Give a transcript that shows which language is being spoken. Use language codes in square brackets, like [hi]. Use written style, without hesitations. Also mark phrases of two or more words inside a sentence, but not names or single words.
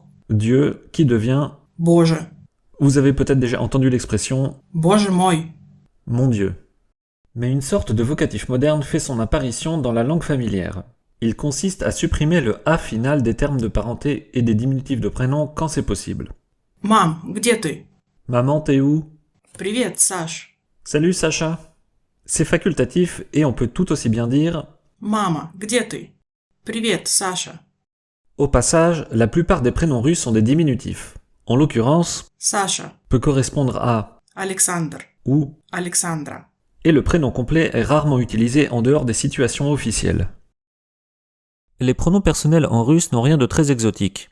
[fr] Dieu qui devient [ru] Боже. [fr] Vous avez peut-être déjà entendu l'expression [ru] Боже мой. [fr] « mon Dieu ». Mais une sorte de vocatif moderne fait son apparition dans la langue familière. Il consiste à supprimer le « a » final des termes de parenté et des diminutifs de prénoms quand c'est possible. [ru] Мам, где ты? [fr] Maman, t'es où? [ru] Привет, Саш. [fr] Salut Sacha. C'est facultatif et on peut tout aussi bien dire [ru] Мама, где ты? Привет, Саша. [fr] Au passage, la plupart des prénoms russes sont des diminutifs. En l'occurrence, Саша, peut correspondre à Александр, ou, Александра. et le prénom complet est rarement utilisé en dehors des situations officielles. Les pronoms personnels en russe n'ont rien de très exotique.